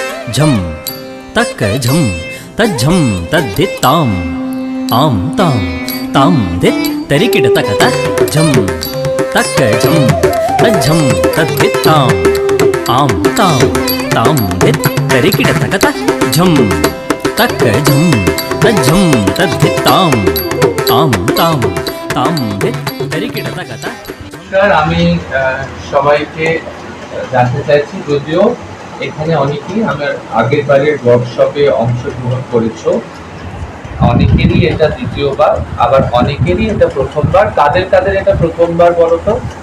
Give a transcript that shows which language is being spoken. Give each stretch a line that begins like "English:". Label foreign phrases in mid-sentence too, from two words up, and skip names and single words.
Bangla: झम तक झम तज्झम तद्धित्ताम आम ताम ताम धित तरिकिट तकता झम तक झम तज्झम तद्धित्ताम आम ताम ताम धित तरिकिट तकता झम तक झम तज्झम तद्धित्ताम आम ताम ताम धित तरिकिट तकता। আমি সবাইকে জানতে চাইছি, যদিও এখানে অনেকেই আমার আগের বারের ওয়ার্কশপে অংশগ্রহণ করেছো, অনেকেরই এটা দ্বিতীয়বার, আবার অনেকেরই এটা প্রথমবার। কাদের কাদের এটা প্রথমবার বলো তো?